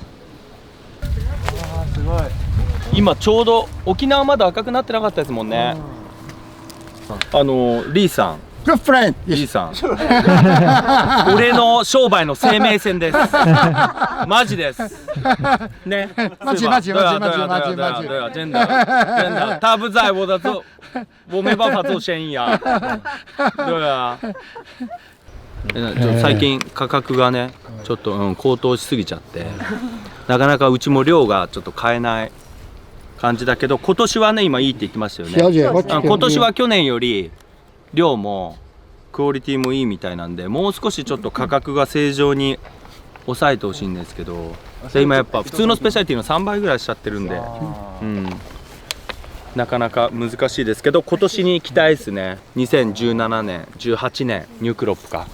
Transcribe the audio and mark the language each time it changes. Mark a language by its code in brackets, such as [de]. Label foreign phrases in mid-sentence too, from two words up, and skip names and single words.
[ja] すごい。今ちょうど沖縄まだ赤くなってなかったですもんね。リーさん。リーさん。俺の商売の生命線です。マジです。ね。マジ。 [zh] 真的，他不在我没办法做生意啊。对啊。 [ja] 最近価格がね、ちょっと高騰しすぎちゃって、なかなかうちも量がちょっと買えない感じだけど、今年はね今いいって言ってましたよね。今年は去年より量もクオリティもいいみたいなんで、もう少しちょっと価格が正常に抑えてほしいんですけど、で今やっぱ普通のスペシャリティの3倍ぐらいしちゃってるんで、なかなか難しいですけど、今年に期待ですね。2017年18年ニュークロップか。